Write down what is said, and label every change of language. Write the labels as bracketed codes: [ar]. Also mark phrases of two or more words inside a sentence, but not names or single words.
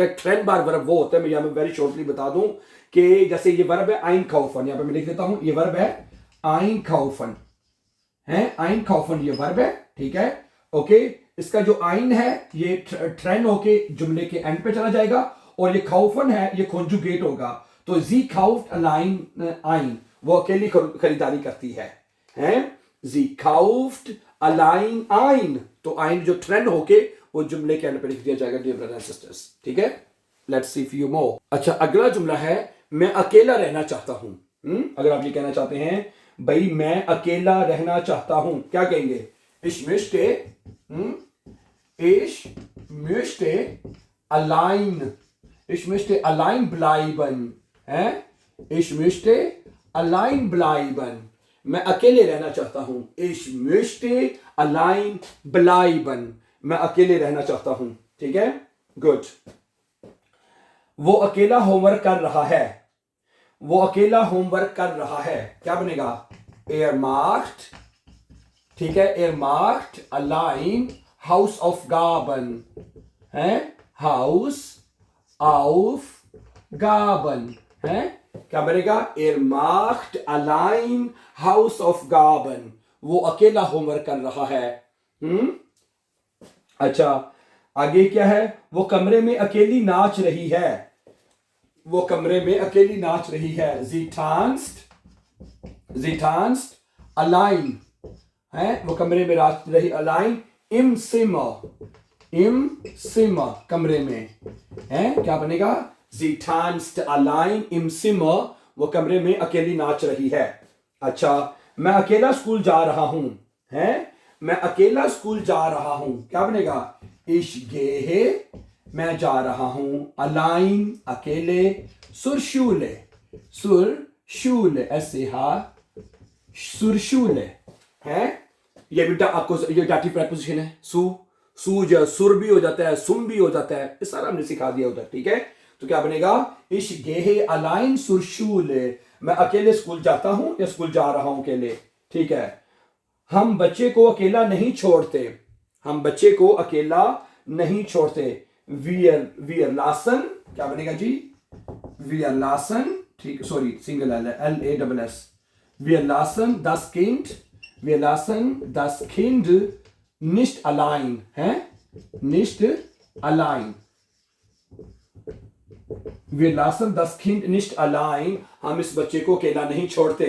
[hi] ट्रेंड बार वर्ब वो होता है, मैं यहाँ पे [en] very shortly [hi] बता दूं कि जैसे ये वर्ब है [de] ein kaufen, [hi] यहाँ पे मैं लिख देता हूं, ये वर्ब है [de] ein kaufen [hi] है, [de] ein kaufen [hi] ये वर्ब है, ठीक है, ओके। इसका जो आइन है ये ट्रेंड होके जुमले के एंड पे चला जाएगा, और ये kaufen है ये कॉन्जुगेट होगा, तो [de] Sie kauft allein ein, [hi] वो अकेली खरीदारी करती है, [de] Sie kauft allein ein, [hi] तो आइन जो ट्रेंड होके वो जुमले के एंड पे लिख दिया जाएगा, [en] dear brothers and sisters, [hi] ठीक है। [en] let's see few more. [hi] अच्छा, अगला जुमला है मैं अकेला रहना चाहता हूं। अगर आप ये कहना चाहते हैं भाई मैं अकेला रहना चाहता हूं, क्या कहेंगे? [de] ich möchte allein, ich möchte allein bleiben, है, ich möchte allein bleiben, [hi] मैं अकेले रहना चाहता हूं। [de] ich möchte allein bleiben, [hi] मैं अकेले रहना चाहता हूं, ठीक है, गुड। वो अकेला होमवर्क कर रहा है। वो अकेला होमवर्क कर रहा है, क्या बनेगा? [de] er macht, [hi] ठीक है, [de] er macht allein Hausaufgaben, [hi] है, Hausaufgaben, है, क्या बनेगा? [de] er macht allein Hausaufgaben, [hi] वो अकेला होमवर्क कर रहा है। अच्छा, आगे क्या है? वो कमरे में अकेली नाच रही है। वो कमरे में अकेली नाच रही है, [de] sie tanzt allein, [hi] है, वो कमरे में नाच रही, [de] allein im Zimmer, [hi] कमरे में, है, क्या बनेगा? [de] sie tanzt allein im Zimmer, [hi] वो कमरे में अकेली नाच रही है। अच्छा, मैं अकेला स्कूल जा रहा हूं, है, मैं अकेला स्कूल जा रहा हूं, क्या बनेगा? [de] ich gehe, [hi] मैं जा रहा हूं, [de] allein अकेले, zur Schule, zur Schule, [hi] है, ये भी आपको ये [en] dative preposition [hi] है, सू जो सुर भी हो जाता है, सुम भी हो जाता है, ये सारा हमने सिखा दिया उधर, ठीक है। तो क्या बनेगा? [de] ich gehe allein zur Schule, [hi] मैं अकेले स्कूल जाता हूं या स्कूल जा रहा हूं अकेले, ठीक है। हम बच्चे को अकेला नहीं छोड़ते। हम बच्चे को अकेला नहीं छोड़ते, [de] wir lassen, [hi] क्या बनेगा जी? [de] wir lassen, [hi] ठीक, [en] sorry single L [hi] है, [de] LASS, wir lassen das Kind nicht allein, है, nicht allein, wir lassen das Kind nicht allein, [hi] हम इस बच्चे को अकेला नहीं छोड़ते।